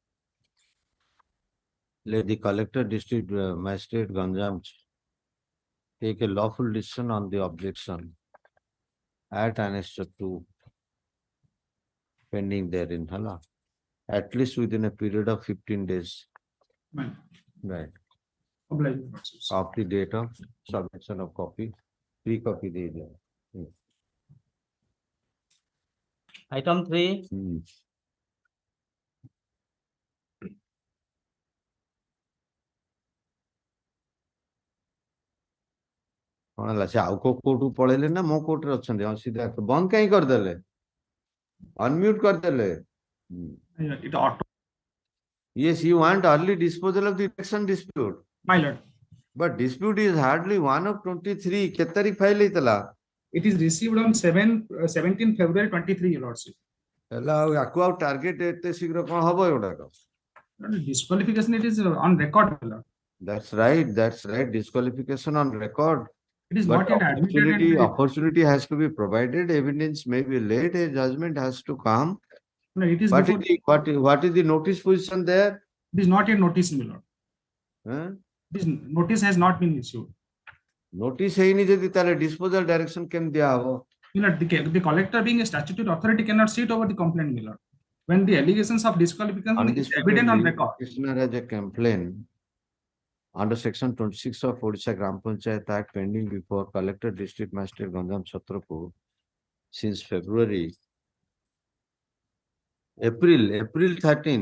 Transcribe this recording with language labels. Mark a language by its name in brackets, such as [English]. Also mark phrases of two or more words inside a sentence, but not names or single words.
[English] Let the collector district magistrate Ganjam take a lawful decision on the objection at annexure 2 pending therein, at least within a period of 15 days. Right. Of the date of submission of copy, free copy [Hindi] de diya. [English] Item 3, [Odia] କଣ ହେଲା ସେ ଆଉ କୋର୍ଟକୁ ପଳେଇଲେ ନା ମୋ କୋର୍ଟରେ ଅଛନ୍ତି ସିଧା ବନ୍ଦ କାହିଁ କରିଦେଲେ ଅନମ୍ୟୁଟ କରିଦେଲେ [English] It auto, yes you want early disposal of the election dispute my lord. but dispute is hardly 1 of 23 [Odia] କେତେ ତାରିଖ ଫାଇଲ ହେଇଥିଲା [English] It is received on 17 February 23, your lordship. [Odia] ହେଲା ଆଉ ୟାକୁ ଆଉ ଟାର୍ଗେଟ ଏତେ ଶୀଘ୍ର କଣ ହବ ଏଗୁଡାକ [English] Disqualification, it is on record, my lord. that's right disqualification on record It is but not yet admitted. And opportunity has to be provided evidence may be late a judgment has to come no, it is what before, is what is the notice position there it is not yet noticed, my lord. huh? This notice has not been issued. [Odia] notice ହେଇନି ଯଦି ତାହେଲେ [English] disposal direction [Odia] କେମିତି ଦିଆହବ [English] You know, the collector being a statutory authority cannot sit over the complaint, my lord. When the allegations of disqualification is evident on record. Petitioner has a complaint under section 26 of Odisha Gram Panchayat Act pending before Collector District Magistrate Ganjam Chhatrapur since February, April 13.